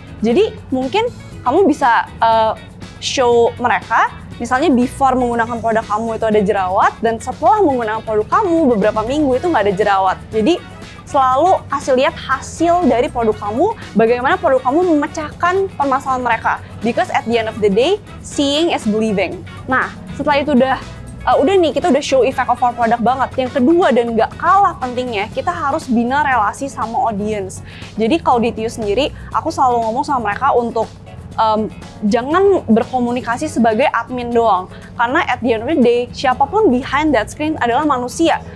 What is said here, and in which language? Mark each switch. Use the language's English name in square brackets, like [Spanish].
[Indonesian] Jadi, mungkin kamu bisa show mereka, misalnya before menggunakan produk kamu itu ada jerawat, dan setelah menggunakan produk kamu beberapa minggu itu nggak ada jerawat. Jadi, selalu kasih lihat hasil dari produk kamu, bagaimana produk kamu memecahkan permasalahan mereka. [English] Because at the end of the day, seeing is believing. [Indonesian] Nah, setelah itu udah nih, kita udah [English] show effect of our product [Indonesian] banget. Yang kedua dan nggak kalah pentingnya, kita harus bina relasi sama audience. Jadi kalau di TIU sendiri, aku selalu ngomong sama mereka untuk jangan berkomunikasi sebagai admin doang. Karena [English] at the end of the day, [Indonesian] siapapun [English] behind that screen [Indonesian] adalah manusia.